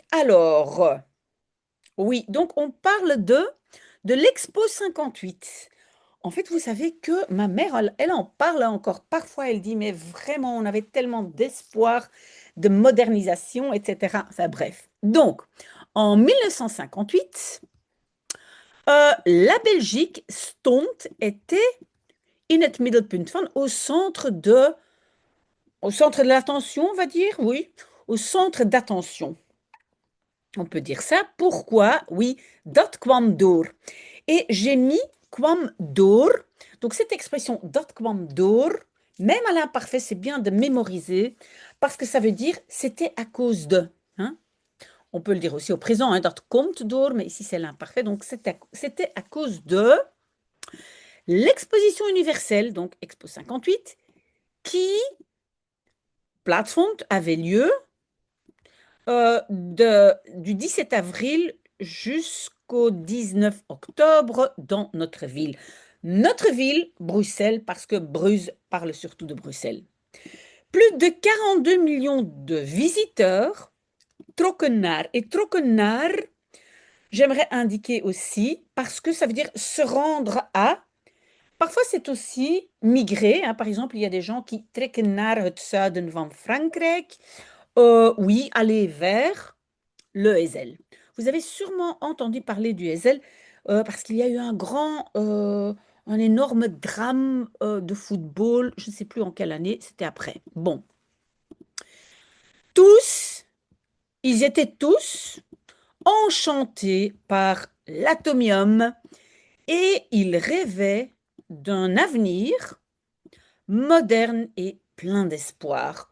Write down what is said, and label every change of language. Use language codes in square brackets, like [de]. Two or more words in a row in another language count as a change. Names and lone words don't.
[fr] Alors, oui, donc on parle de l'Expo 58. En fait, vous savez que ma mère, elle en parle encore. Parfois, elle dit, mais vraiment, on avait tellement d'espoir, de modernisation, etc. Enfin bref. Donc, en 1958, la Belgique stond était [nl] in het middelpunt van, [fr] au centre de l'attention, on va dire, oui, au centre d'attention. On peut dire ça. Pourquoi? Oui, [nl] dat kwam door. [fr] Et j'ai mis [nl] kwam door. [fr] Donc cette expression [nl] dat kwam door, [fr] même à l'imparfait, c'est bien de mémoriser parce que ça veut dire c'était à cause de. Hein. On peut le dire aussi au présent, hein, [nl] dat komt door, [fr] mais ici c'est l'imparfait, donc c'était à cause de l'exposition universelle, donc Expo 58, qui, plaatsvond, avait lieu du 17 avril jusqu'au 19 octobre dans notre ville. Notre ville, Bruxelles, parce que Bruges parle surtout de Bruxelles. Plus de 42 millions de visiteurs, trokken et trokkenaar, j'aimerais indiquer aussi, parce que ça veut dire se rendre à. Parfois, c'est aussi migrer. Hein. Par exemple, il y a des gens qui [nl] trekken naar het zuiden van Frankrijk. [fr] Oui, aller vers le Ezel. Vous avez sûrement entendu parler du Ezel parce qu'il y a eu un énorme drame de football. Je ne sais plus en quelle année, c'était après. Bon, tous, ils étaient tous enchantés par l'atomium et ils rêvaient d'un avenir moderne et plein d'espoir.